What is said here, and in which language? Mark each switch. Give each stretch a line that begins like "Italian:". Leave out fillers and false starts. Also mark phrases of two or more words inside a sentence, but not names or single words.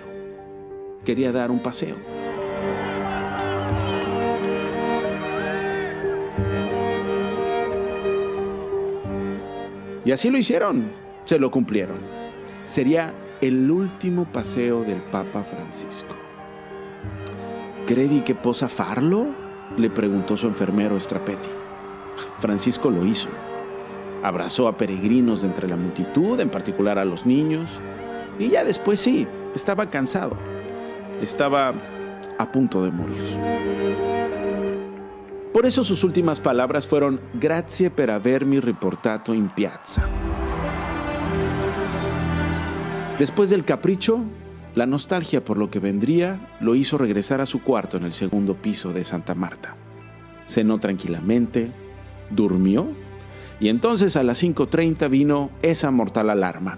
Spanish: Quería dar un paseo. Y así lo hicieron. Se lo cumplieron. Sería el último paseo del Papa Francisco.
Italian: ¿Credi que possa farlo?,
Spanish: le preguntó su enfermero Strapetti. Francisco lo hizo. Abrazó a peregrinos de entre la multitud, en particular a los niños. Y ya después sí, estaba cansado. Estaba a punto de morir. Por eso sus últimas palabras fueron:
Italian: grazie per avermi riportato in piazza.
Spanish: Después del capricho, la nostalgia por lo que vendría lo hizo regresar a su cuarto en el segundo piso de Santa Marta. Cenó tranquilamente, durmió, y entonces a las 5:30 vino esa mortal alarma.